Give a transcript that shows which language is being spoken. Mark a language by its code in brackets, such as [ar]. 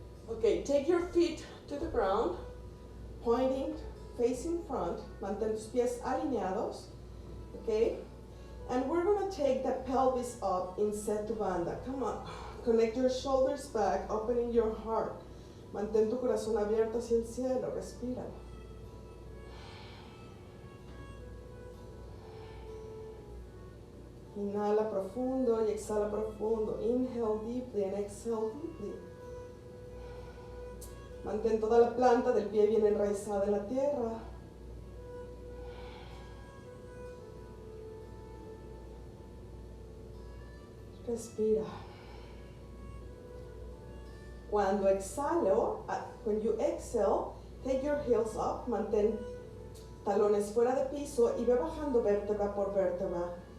[en] Okay, take your feet to the ground, pointing, facing front. [es] Mantén tus pies alineados. [en] Okay? And we're gonna take the pelvis up in setu banda. Come on. Connect your shoulders back, opening your heart. [es] Mantén tu corazón abierto hacia el cielo. Respira. Inhala profundo y exhala profundo. [en] Inhale deeply and exhale deeply. [es] Mantén toda la planta del pie bien enraizada en la tierra. Respira. Cuando exhalo, [en] when you exhale, take your heels up, [es] mantén talones fuera de piso y ve bajando vértebra por vértebra.